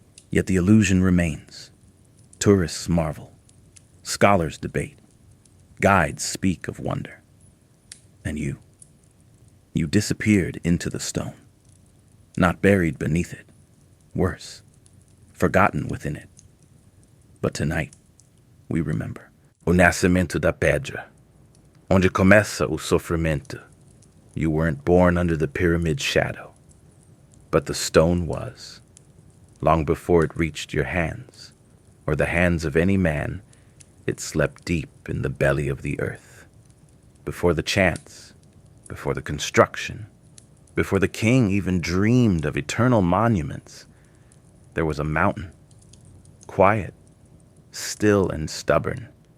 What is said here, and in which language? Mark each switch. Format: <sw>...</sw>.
<en>Yet the illusion remains. Tourists marvel. Scholars debate. Guides speak of wonder. And you disappeared into the stone. Not buried beneath it. Worse, forgotten within it. But tonight, we remember.</en> <pt>O nascimento da pedra, onde começa o sofrimento.</pt> <en>You weren't born under the pyramid's shadow, but the stone was. Long before it reached your hands, or the hands of any man, it slept deep in the belly of the earth. Before the chants, before the construction, before the king even dreamed of eternal monuments, there was a mountain, quiet, still and stubborn.</en>